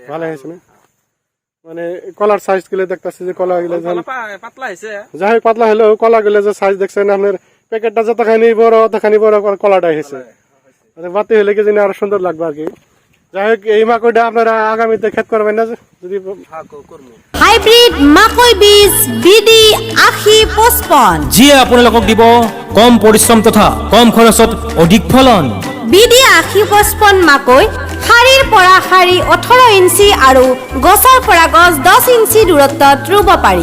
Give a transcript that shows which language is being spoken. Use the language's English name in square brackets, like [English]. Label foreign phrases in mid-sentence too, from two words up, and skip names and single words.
[Bangla] ভালো হয়েছে না? মানে কলার সাইজ গুলো দেখতেছি যে কলা গুলো পাতলা হয়েছে। যাই হোক, পাতলা হলেও কলা গুলো যে সাইজ দেখছেন আপনার, প্যাকেটটা যতখানি বড় ততখানি বড় কলাটা হয়েছে। বাতি হলে কি জানি আরো সুন্দর লাগবে আর কি। যাই হোক, এই মাকইটা আপনারা আগামীতে ক্ষেত করবেন না যদি? [Assamese] হাইব্রিড মাকৈ বীজ বিডি 8055, যিয়ে আপোনালোকক দিব কম পৰিশ্ৰম তথা কম খৰচত অধিক ফলন। বিডি 8055 মাকৈ শাৰীৰ পৰা শাৰী 18 ইঞ্চি আৰু গছৰ পৰা গছ 10 ইঞ্চি দূৰত্বত ৰুব পাৰি।